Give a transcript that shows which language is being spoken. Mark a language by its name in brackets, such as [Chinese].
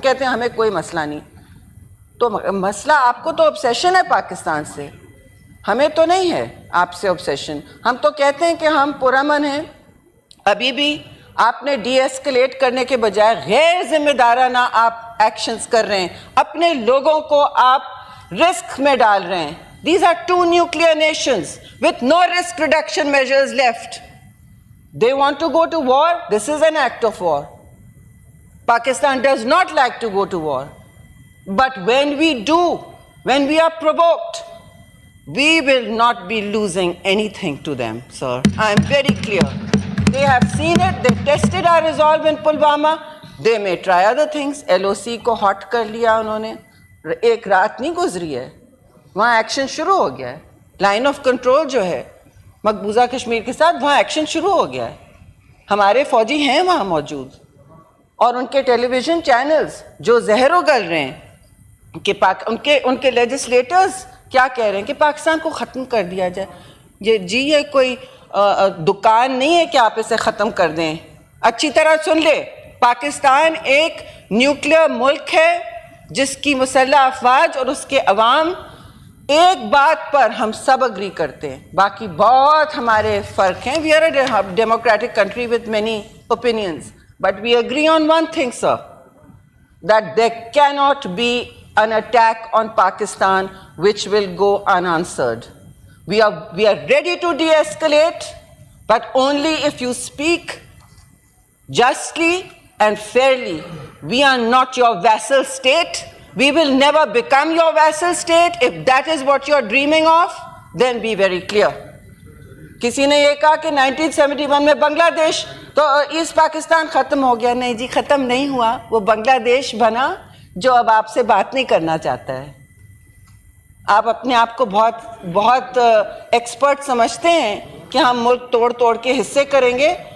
[Urdu] کہتے ہیں ہمیں کوئی مسئلہ نہیں. تو مسئلہ آپ کو تو obsession ہے پاکستان سے، ہمیں تو نہیں ہے آپ سے obsession. ہم تو کہتے ہیں کہ ہم پرامن ہیں. ابھی بھی آپ نے ڈی ایسکلیٹ کرنے کے بجائے غیر ذمہ دارانہ آپ ایکشنز کر رہے ہیں، اپنے لوگوں کو آپ رسک میں ڈال رہے ہیں. [English] These are 2 nuclear nations with no risk reduction measures left. They want to go to war. This is an act of war. Pakistan does not like to go to war. But when we do, when we are provoked, we will not be losing anything to them, sir. I am very clear. They have seen it. They tested our resolve in Pulwama. They may try other things. [Urdu] LOC کو hot کر لیا انہوں نے. ایک رات نہیں گزری ہے، وہاں ایکشن شروع ہو گیا ہے. لائن آف کنٹرول جو ہے مقبوضہ کشمیر کے ساتھ، وہاں ایکشن شروع ہو گیا ہے. ہمارے فوجی ہیں وہاں موجود، اور ان کے ٹیلی ویژن چینلز جو زہر اگل رہے ہیں کہ ان کے لیجسلیٹرز کیا کہہ رہے ہیں کہ پاکستان کو ختم کر دیا جائے. جی یہ کوئی دکان نہیں ہے کہ آپ اسے ختم کر دیں. اچھی طرح سن لے، پاکستان ایک نیوکلیر ملک ہے جس کی مسلح افواج اور اس کے عوام ایک بات پر ہم سب اگری کرتے ہیں. باقی بہت ہمارے فرق ہیں. [English] We are a democratic country with many opinions, but we agree on one thing, sir, that there cannot be an attack on Pakistan which will go unanswered. We are ready to de-escalate, but only if you speak justly and fairly. We are not your vassal state. We will never become your vassal state. If that is what you are dreaming of, then be very clear. [Urdu] کسی نے یہ کہا کہ 1971 میں بنگلہ دیش تو asset Pakistan ختم ہو گیا. نہیں جی، ختم نہیں ہوا. وہ بنگلہ دیش بنا جو اب آپ سے بات نہیں کرنا چاہتا ہے. آپ اپنے آپ کو بہت ایکسپرٹ سمجھتے ہیں کہ ہم ملک توڑ توڑ کے حصے کریں گے.